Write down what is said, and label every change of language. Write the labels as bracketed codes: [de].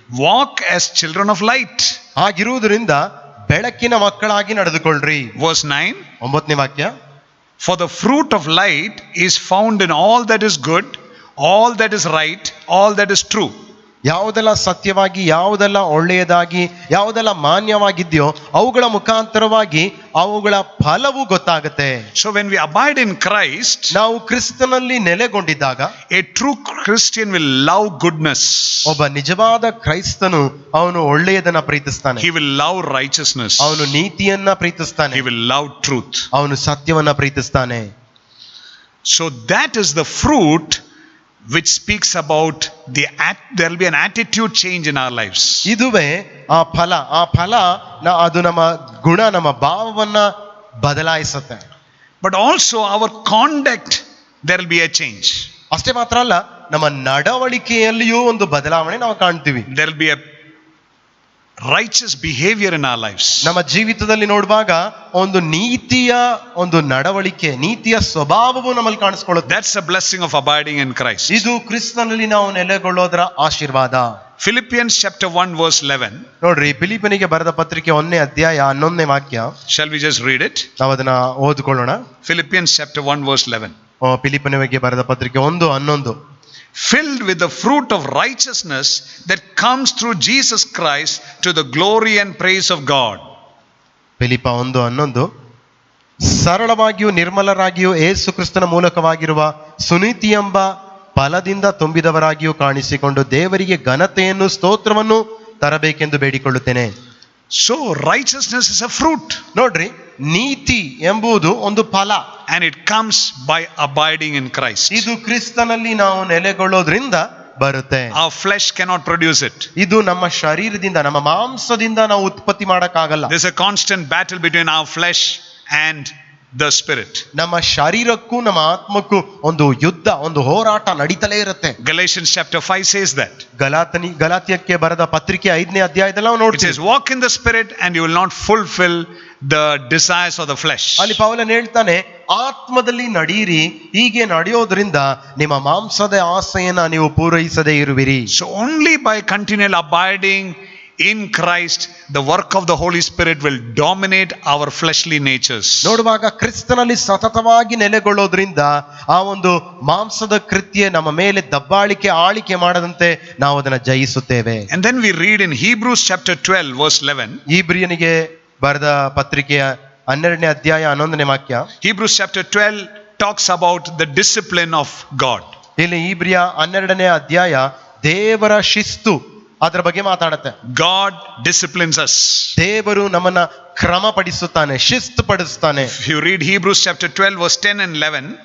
[en] Walk as children of light. [kn] ಆಗಿರುವುದರಿಂದ ಬೆಳಕಿನ ಮಕ್ಕಳಾಗಿ ನಡೆದುಕೊಳ್ಳ್ರಿ. [en] Verse 9, [kn] 9ನೇ ವಾಕ್ಯ, [en] For the fruit of light is found in all that is good, all that is right, all that is true. [kn] ಯಾವುದೆಲ್ಲ ಸತ್ಯವಾಗಿ, ಯಾವುದೆಲ್ಲ ಒಳ್ಳೆಯದಾಗಿ, ಯಾವುದೆಲ್ಲ ಮಾನ್ಯವಾಗಿದೆಯೋ ಅವುಗಳ ಮುಖಾಂತರವಾಗಿ ಅವುಗಳ ಫಲವು ಗೊತ್ತಾಗುತ್ತೆ. [en] So when we abide in Christ, [kn] ನಾವು ಕ್ರಿಸ್ತನಲ್ಲಿ ನೆಲೆಗೊಂಡಿದ್ದಾಗ [en] a true Christian will love goodness. [kn] ಒಬ್ಬ ನಿಜವಾದ ಕ್ರೈಸ್ತನು ಅವನು ಒಳ್ಳೆಯದನ್ನ ಪ್ರೀತಿಸ್ತಾನೆ, [en] He will love righteousness. [kn] ಅವನು ನೀತಿಯನ್ನ ಪ್ರೀತಿಸ್ತಾನೆ, [en] He will love truth. [kn] ಅವನು ಸತ್ಯವನ್ನ ಪ್ರೀತಿಸ್ತಾನೆ. [en] So that is the fruit which speaks about there will be an attitude change in our lives. [kn] ಇದುವೇ ಆ ಫಲ ಅದು ನಮ್ಮ ಗುಣ, ನಮ್ಮ ಭಾವವನ್ನ ಬದಲಾಯಿಸುತ್ತೆ. [en] But also our conduct, there will be a change. [kn] ಅಷ್ಟೇ ಮಾತ್ರ ಅಲ್ಲ, ನಮ್ಮ ನಡವಳಿಕೆಯಲ್ಲಿಯೂ ಒಂದು ಬದಲಾವಣೆ ನಾವು ಕಾಣ್ತೀವಿ. [en] There will be a righteous behavior in our lives. [kn] ನಮ್ಮ ಜೀವಿತದಲ್ಲಿ ನೋಡುವಾಗ ಒಂದು ನೀತಿಯ ಒಂದು ನಡವಳಿಕೆ, ನೀತಿಯ ಸ್ವಭಾವವು ನಮ್ಮಲ್ಲಿ ಕಾಣಿಸ್ಕೊಳ್ಳುತ್ತೆ. [en] That's a blessing of abiding in Christ. [kn] ಇದು ಕ್ರಿಸ್ತನಲ್ಲಿ ನಾವು ನೆಲೆಗೊಳ್ಳೋದರ ಆಶೀರ್ವಾದ. [en] Philippians chapter 1 verse 11. [kn] ನೋಡ್ರಿ, ಫಿಲಿಪ್ಪನಿಗೆ ಬರೆದ ಪತ್ರಿಕೆ 1ನೇ ಅಧ್ಯಾಯ 11ನೇ ವಾಕ್ಯ. [en] Shall we just read it? [kn] ನಾವು ಅದನ್ನ ಓದಿಕೊಳ್ಳೋಣ. [en] Philippians chapter 1 verse 11. [kn] ಫಿಲಿಪ್ಪನಿಗೆ ಬರೆದ ಪತ್ರಿಕೆ 1:11. [en] Filled with the fruit of righteousness that comes through Jesus Christ to the glory and praise of God. [kn] ಫಿಲಿಪ್ಪ 1:11. ಸರಳವಾಗಿಯೂ ನಿರ್ಮಲರಾಗಿಯೂ ಯೇಸು ಕ್ರಿಸ್ತನ ಮೂಲಕವಾಗಿರುವ ಸುನೀತಿ ಎಂಬ ಫಲದಿಂದ ತುಂಬಿದವರಾಗಿಯೂ ಕಾಣಿಸಿಕೊಂಡು ದೇವರಿಗೆ ಘನತೆಯನ್ನು ಸ್ತೋತ್ರವನ್ನು ತರಬೇಕೆಂದು ಬೇಡಿಕೊಳ್ಳುತ್ತೇನೆ. [en] So righteousness is a fruit. [kn] ನೋಡ್ರಿ, ನೀತಿ ಎಂಬುದು ಒಂದು ಫಲ, [en] and it comes by abiding in Christ. [kn] ಇದು ಕ್ರಿಸ್ತನಲ್ಲಿ ನಾವು ನೆಲೆಗೊಳ್ಳೋದ್ರಿಂದ ಬರುತ್ತೆ. [en] Our flesh cannot produce it. [kn] ಇದು ನಮ್ಮ ಶರೀರದಿಂದ, ನಮ್ಮ ಮಾಂಸದಿಂದ ನಾವು ಉತ್ಪತ್ತಿ ಮಾಡಕ್ಕಾಗಲ್ಲ. [en] There's a constant battle between our flesh and the spirit. [kn] ನಮ್ಮ ಶರೀರಕ್ಕೂ ನಮ್ಮ ಆತ್ಮಕ್ಕೂ ಒಂದು ಯುದ್ಧ, ಒಂದು ಹೋರಾಟ ನಡೀತಲೇ ಇರುತ್ತೆ. [en] Galatians chapter 5 says that. [kn] ಗಲಾತ್ಯಕ್ಕೆ ಬರೆದ ಪತ್ರಿಕೆ 5ನೇ ಅಧ್ಯಾಯದಲ್ಲಿ ನಾವು [en] It [kn] ನೋಡ್ತೀವಿ. [en] says, walk in the spirit and you will not fulfill the desires of the flesh. [kn] ಅಲ್ಲಿ ಪೌಲನು ಹೇಳ್ತಾನೆ, ಆತ್ಮದಲ್ಲಿ ನಡೆಯಿರಿ, ಹೀಗೆ ನಡೆಯೋದ್ರಿಂದ ನಿಮ್ಮ ಮಾಂಸದ ಆಸೆಯನ್ನ ನೀವು ಪೂರೈಸದೇ ಇರುವಿರಿ. [en] So only by continual abiding in Christ, the work of the Holy Spirit will dominate our fleshly natures. [kn] ನೋಡುವಾಗ ಕ್ರಿಸ್ತನಲ್ಲಿ ಸತತವಾಗಿ ನೆಲೆಗೊಳ್ಳೋದ್ರಿಂದ ಆ ಒಂದು ಮಾಂಸದ ಕೃತ್ಯ ನಮ್ಮ ಮೇಲೆ ದಬ್ಬಾಳಿಕೆ, ಆಳಿಕೆ ಮಾಡದಂತೆ ನಾವು ಅದನ್ನ ಜಯಿಸುತ್ತೇವೆ. [en] And then we read in Hebrews chapter 12 verse 11. [kn] ಇಬ್ರಿಯನಿಗೆ ಬರೆದ ಪತ್ರಿಕೆಯ 12ನೇ ಅಧ್ಯಾಯ 11ನೇ ವಾಕ್ಯ. [en] Hebrews chapter 12 talks about the discipline of God. [kn] ಇಲ್ಲಿ ಇಬ್ರಿಯ 12ನೇ ಅಧ್ಯಾಯ ದೇವರ ಶಿಸ್ತು ಅದರ ಬಗ್ಗೆ ಮಾತಾಡುತ್ತೆ. [en] God disciplines us. [kn] ದೇವರು ನಮ್ಮನ್ನ ಕ್ರಮಪಡಿಸುತ್ತಾನೆ, ಶಿಸ್ತು ಪಡಿಸುತ್ತಾನೆ. [en] If you read Hebrews chapter 12 verse 10 and 11,